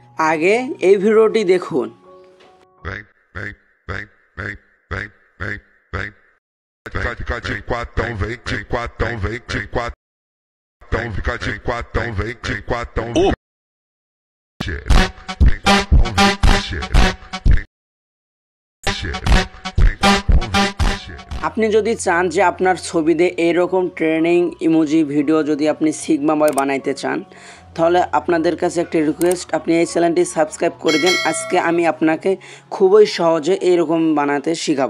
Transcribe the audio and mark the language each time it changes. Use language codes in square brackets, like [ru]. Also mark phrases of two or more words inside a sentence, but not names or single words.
[bn] আগে এই ভিডিওটি দেখুন। [pt] Fica de quatão, vem de quatão, vem de quatão, fica de quatão, vem de quatão, vem quatão, vem [bn] আপনি যদি চান যে আপনার ছবিতে এরকম [en] training emoji video [bn] যদি আপনি [en] sigma boy [bn] বানাইতে চান, তাহলে আপনাদের কাছে একটা রিকোয়েস্ট, আপনি এই চ্যানেলটি সাবস্ক্রাইব করে দিন। আজকে আমি আপনাকে খুবই সহজে এইরকম বানাতে শেখাবো।